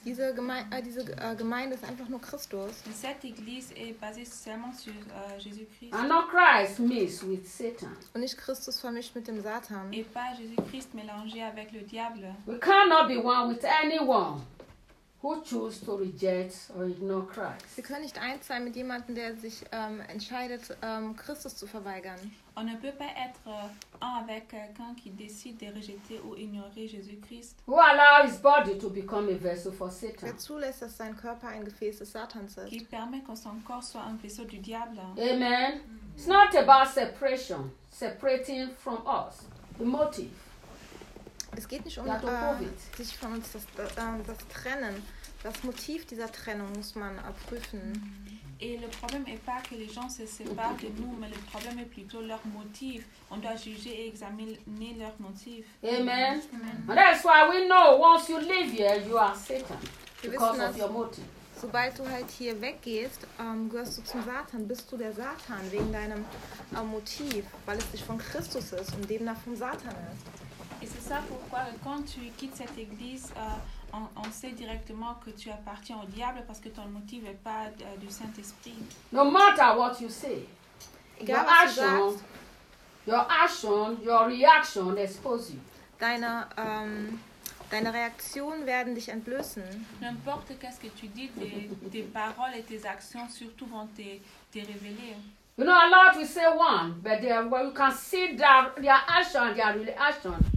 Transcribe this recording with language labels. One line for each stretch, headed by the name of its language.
German: Diese Gemeinde ist einfach nur Christus.
French: Cette église est basée seulement sur Jésus-Christ.
English: And not Christ mixed with Satan.
German: Und nicht Christus vermischt mit dem Satan.
French: Et pas Jésus-Christ mélangé avec le diable.
English: We cannot be one with anyone who chooses to reject or ignore Christ.
German: Wir können nicht eins sein mit jemandem, der sich entscheidet, Christus zu verweigern.
French: On ne peut pas être un avec quelqu'un qui décide de rejeter ou ignorer Jésus-Christ.
English: Who allows his body to become a vessel for Satan?
German: Wer zulässt, dass sein Körper ein Gefäß des Satans ist?
French: Qui permet que son corps soit un vaisseau du diable?
English: Amen. It's not about separation, separating from us. The motive.
German: Es geht nicht um sich von uns das Trennen. Das Motiv dieser Trennung muss man prüfen.
French: Et le problème est pas que les gens se séparent de nous, mais le problème est plutôt leur motif. On doit juger et examiner leur motif.
English: Amen. And that's why we know once you leave here, you are Satan because of your motive.
German: Sobald du halt hier weggehst, gehörst du zum Satan, bist du der Satan wegen deinem Motiv, weil es dich von Christus ist und demnach vom Satan ist.
French: Et c'est ça pourquoi quand tu quittes cette église, on sait directement que tu appartiens au diable parce que ton motif n'est pas du Saint-Esprit.
English: No matter what you say, your action, your reaction expose you.
German: Deine Reaktionen werden dich entblößen.
French: N'importe qu'est-ce que tu dis, tes paroles et tes actions surtout vont te révéler.
English: You know, a lot we say one, but well, you can see their action, their reaction.